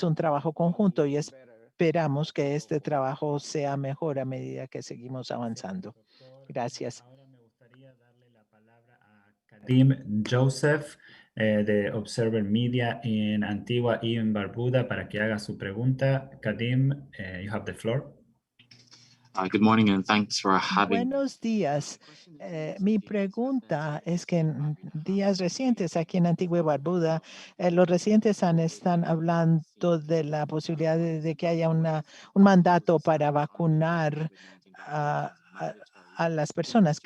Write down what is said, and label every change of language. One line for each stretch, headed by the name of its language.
Spanish: Es un trabajo conjunto y esperamos que este trabajo sea mejor a medida que seguimos avanzando. Gracias. Ahora me gustaría darle la palabra a Kadim Joseph de Observer Media en Antigua y en Barbuda para que haga su pregunta.
English: Kadim, you have the floor. Good morning and thanks for having.
Spanish: Buenos días. Mi pregunta es que en días recientes aquí en Antigua y Barbuda, los residentes están hablando de la posibilidad de que haya un mandato para vacunar a las personas.